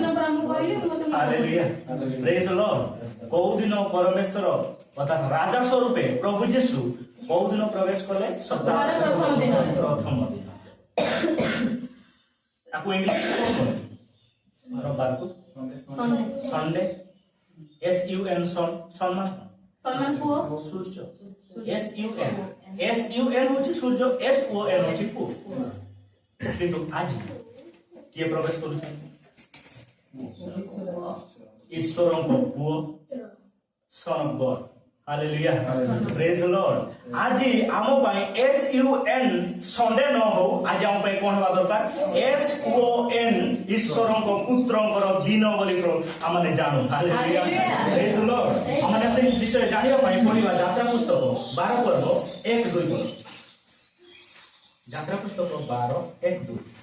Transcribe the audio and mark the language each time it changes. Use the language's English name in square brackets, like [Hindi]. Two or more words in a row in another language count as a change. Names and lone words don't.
[English] Hallelujah praise the Lord. [Odia] କୋଉ ଦିନ ପରମେଶ୍ୱର ଅର୍ଥାତ୍ ରାଜା ସ୍ୱରୂପେ ପ୍ରଭୁ ଯୀଶୁ କୋଉ ଦିନ ପ୍ରବେଶ କଲେ? ସପ୍ତାହ ପ୍ରଥମ ଦିନ। ତାକୁ ଇଂଲିଶରେ କଣ କହନ୍ତି? ରବିବାରକୁ ସଣ୍ଡେ। SUN सन मान ସମ୍ମାନ ପୁଅ ସୂର୍ଯ୍ୟ SUN ହଉଛି ସୂର୍ଯ୍ୟ SON ହଉଛି ପୁଅ କିନ୍ତୁ ଆଜି କିଏ ପ୍ରବେଶ କରୁଛନ୍ତି ଈଶ୍ୱରଙ୍କ ପୁଅ son [English] of God Hallelujah praise the Lord [Odia] ଆଜି ଆମ ପାଇଁ [English] SUN Sunday [Odia] ନ ହଉ ଆଜି ଆମ ପାଇଁ କଣ ହେବା ଦରକାର SON ଈଶ୍ୱରଙ୍କ ପୁତ୍ରଙ୍କର ଦିନ ବୋଲି ଆମେ ଜାଣୁ [English] Hallelujah praise the Lord [Odia] ଆମେ ସେଇ ବିଷୟ ଜାଣିବା ପାଇଁ ପଢିବା ଯାତ୍ରା ପୁସ୍ତକ 12 ପର୍ବ 1-2 ପଦ ଯାତ୍ରା ପୁସ୍ତକ 12:1-2